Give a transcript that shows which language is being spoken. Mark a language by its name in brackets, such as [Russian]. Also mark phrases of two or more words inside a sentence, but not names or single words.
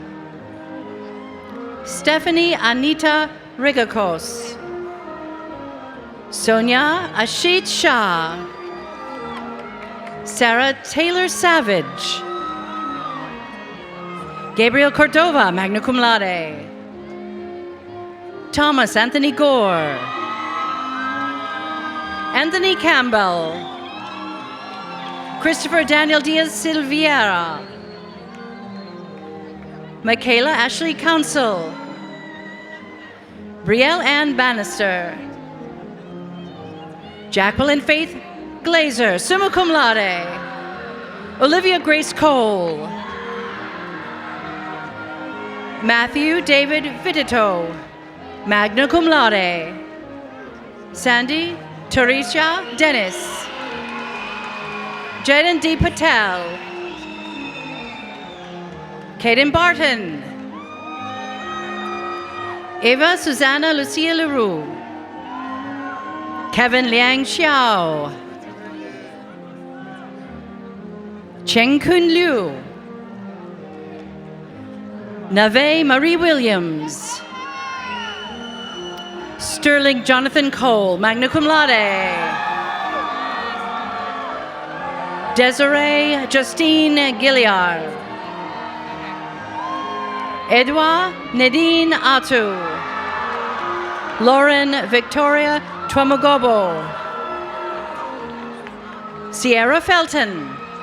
[English] Stephanie Anita Rigakos. Sonia Ashit Shah. Sarah Taylor Savage. Gabriel Cordova, [Latin] magna cum laude. [English] Thomas Anthony Gore. Anthony Campbell. Christopher Daniel Diaz Silveira. Michaela Ashley Council. Brielle Ann Bannister. Jacqueline Faith Glazer, [Latin] summa cum laude. [English] Olivia Grace Cole. Matthew David Vidito, [Latin] magna cum laude. [English] Sandy Teresa Dennis, Jaden D. Patel, Kaden Barton, Eva Susanna Lucia Leroux, Kevin Liang Xiao, Cheng Kun Liu, Nave Marie Williams, Sterling Jonathan Cole, [Latin] magna cum laude. [English] Desiree Justine Gilliard. Edouard Nadine Atu. Lauren Victoria Twamugobo. Sierra Felton.